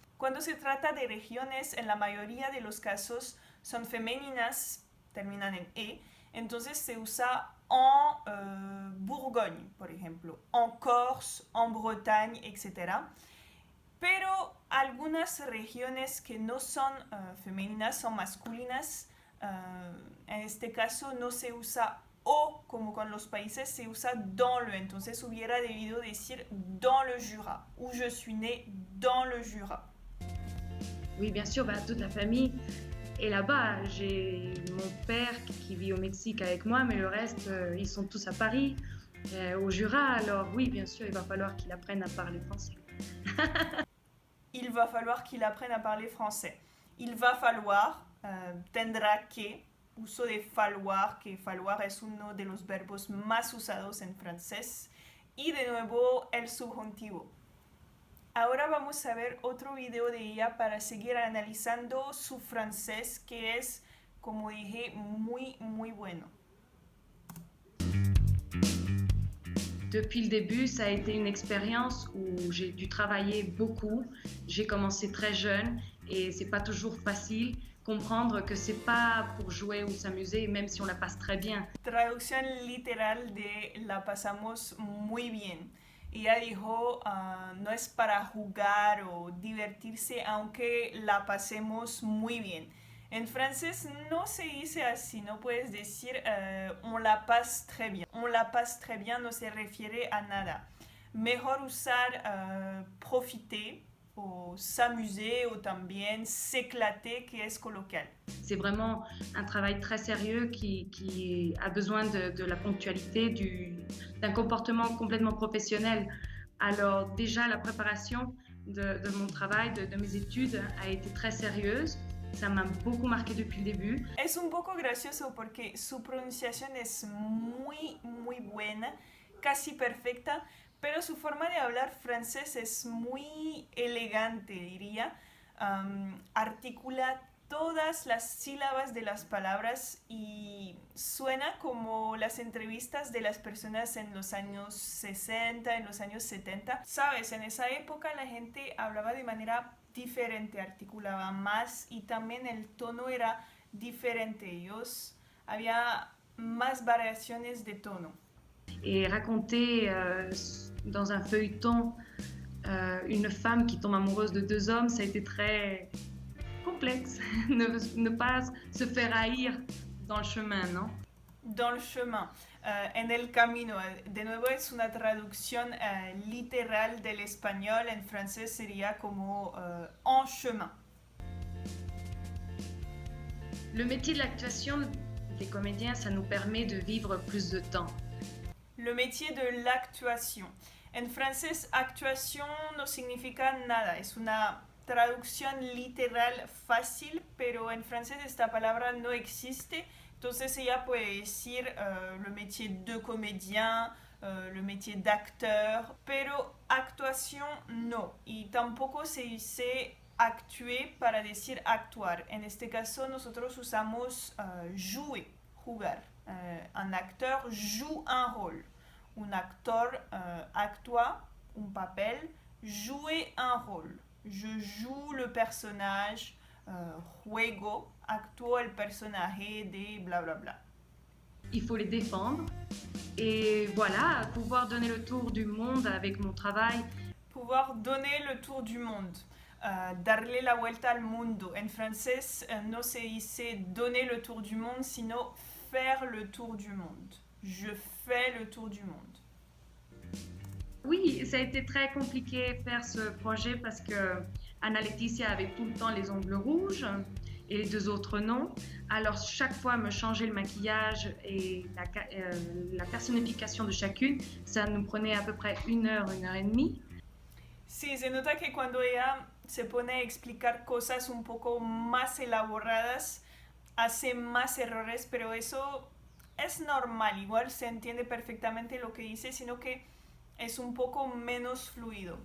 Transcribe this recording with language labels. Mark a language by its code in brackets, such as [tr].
[es] Cuando se trata de regiones, en la mayoría de los casos son femeninas, terminan en E, entonces se usa en Bourgogne, por ejemplo, en Corse, en Bretagne, etc. pero algunas regiones que no son femeninas, son masculinas. En este caso no se usa o como con los países, se usa dans le. Entonces hubiera debido decir [fr] dans le Jura, où je suis né dans le Jura. Oui, bien sûr, bah, toute la famille est là-bas. J'ai mon père qui vit au Mexique avec moi, mais le reste, ils sont tous à Paris, au Jura. Alors oui, bien sûr, il va falloir qu'il apprenne à parler français. Il va falloir qu'il apprenne a parler français. Il va falloir, [es] tendrá que, uso de falloir, que falloir es uno de los verbos más usados en francés. Y de nuevo el subjuntivo. Ahora vamos a ver otro video de ella para seguir analizando su francés, que es, como dije, muy, muy bueno. [fr] Depuis le début, ça a été une expérience où j'ai dû travailler beaucoup. J'ai commencé très jeune et c'est pas toujours facile comprendre que c'est pas pour jouer ou s'amuser, même si on la passe très bien. [es] Traducción literal de la pasamos muy bien. Ella dijo, no es para jugar o divertirse, aunque la pasemos muy bien. En francés no se dice así, no puedes decir [fr] on la passe très bien. On la passe très bien [es] no se refiere a nada. Mejor usar profiter o s'amuser o también s'éclater, que es coloquial. [fr] C'est vraiment un travail très sérieux qui a besoin de la ponctualité, d'un comportement complètement professionnel. Alors déjà, la préparation de mon travail, de mes études, a été très sérieuse. Ça m'a beaucoup marqué depuis le début. [es] Es un poco gracioso porque su pronunciación es muy, muy buena, casi perfecta, pero su forma de hablar francés es muy elegante, diría. Articula todas las sílabas de las palabras y suena como las entrevistas de las personas en los años 60, en los años 70. Sabes, en esa época la gente hablaba de manera diferente, articulaba más y también el tono era diferente. Había más variaciones de tono. [fr] Et raconter dans un feuilleton une femme qui tombe amoureuse de deux hommes, ça a été très complexe. Ne pas se faire haïr dans le chemin, ¿no? Dans le chemin, [es] en el camino. De nuevo es una traducción literal del español. En francés sería como [fr] en chemin. Le métier de l'actuation des comédiens, ça nous permet de vivre plus de temps. Le métier de l'actuación. [es] En francés, actuación no significa nada. Es una traducción literal fácil, pero en francés esta palabra no existe. Entonces ella puede decir [fr] le métier de comédien, le métier d'acteur, [es] pero actuación no. Y tampoco se dice actuer para decir actuar. En este caso nosotros usamos jouer, jugar. [fr] Un acteur joue un rôle. [es] Un actor actúa un papel, [fr] jouer un rôle. Je joue le personnage, [es] juego, actúo el personaje de bla bla bla. [fr] Il faut les défendre et voilà, pouvoir donner le tour du monde avec mon travail. Pouvoir donner le tour du monde. [es] Darle la vuelta al mundo. En francés no se dice [fr] donner le tour du monde, [es] sino [fr] faire le tour du monde. Je fais le tour du monde. Oui, ça a été très compliqué faire ce projet parce que Anna Laetitia avait tout le temps les ongles rouges et les deux autres non. Alors chaque fois me changer le maquillage et la personnification de chacune, ça nous prenait à peu près une heure et demie. [es] Sí, se nota que cuando ella se pone a explicar cosas un poco más elaboradas, hace más errores, pero eso es normal, igual se entiende perfectamente lo que dice, sino que es un poco menos fluido.